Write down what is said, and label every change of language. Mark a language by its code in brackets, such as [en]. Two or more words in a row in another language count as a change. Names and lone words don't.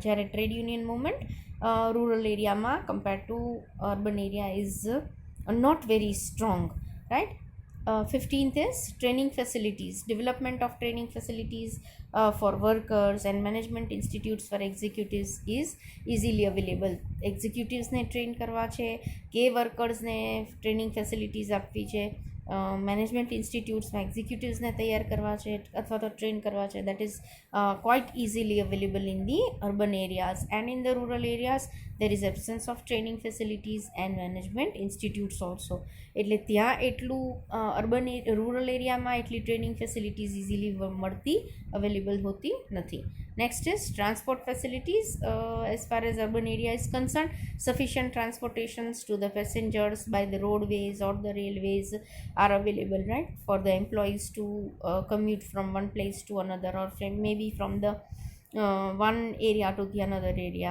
[en] જ્યારે trade union movement rural area ma compared to urban area is not very strong, right? 15th is training facilities. Development of training facilities for workers and management institutes for executives is easily available. [gu] Executives ne train કરવા છે કે workers ને [en] training facilities [gu] આપવી છે, [en] management institutes [gu] માં executives ને તૈયાર કરવા છે અથવા તો train કરવા છે. [en] That is quite easily available in the urban areas, and in the rural areas there is absence of training facilities and management institutes also. [gu] એટલે ત્યાં એટલું [en] rural area [gu] એટલી [en] training facilities easily [gu] મળતી અવેલેબલ હોતી નથી. [en] Next is transport facilities. As far as urban area is concerned, sufficient transportations to the passengers by the roadways or the railways are available, right, for the employees to commute from one place to another, or maybe from the one area to the another area.